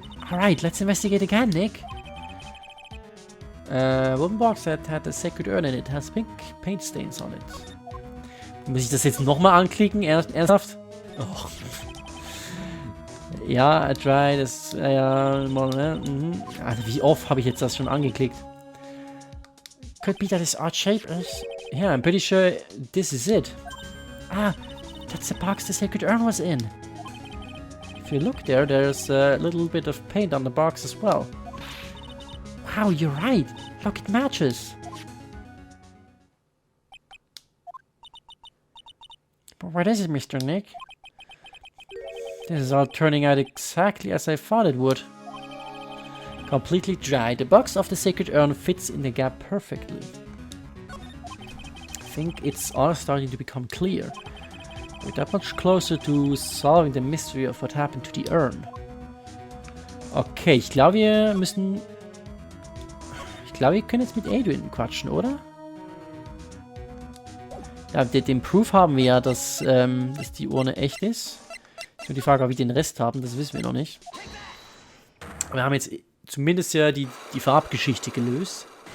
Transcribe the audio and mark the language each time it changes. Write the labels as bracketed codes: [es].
[en] Alright, let's investigate again, Nick. One box that had the Sacred Urn in it has pink paint stains on it. [de] Muss ich das jetzt nochmal anklicken? Ernsthaft? Oh. Ja, [en] I tried. [de] Das, Also wie oft habe ich jetzt das schon angeklickt? [en] Could be that this odd shape is... Yeah, I'm pretty sure this is it. Ah, that's the box the Sacred Urn was in. If you look there, there's a little bit of paint on the box as well. Wow, you're right. Look, it matches. But what is it, Mr. Nick? This is all turning out exactly as I thought it would. Completely dry. The box of the Sacred Urn fits in the gap perfectly. I think it's all starting to become clear. We're that much closer to solving the mystery of what happened to the urn. [de] Okay, ich glaube, wir müssen... Ich glaube, wir können jetzt mit Adrian quatschen, oder? Ja, den Proof haben wir ja, dass die Urne echt ist. Nur die Frage, ob wir den Rest haben, das wissen wir noch nicht. Wir haben jetzt zumindest ja die Farbgeschichte gelöst.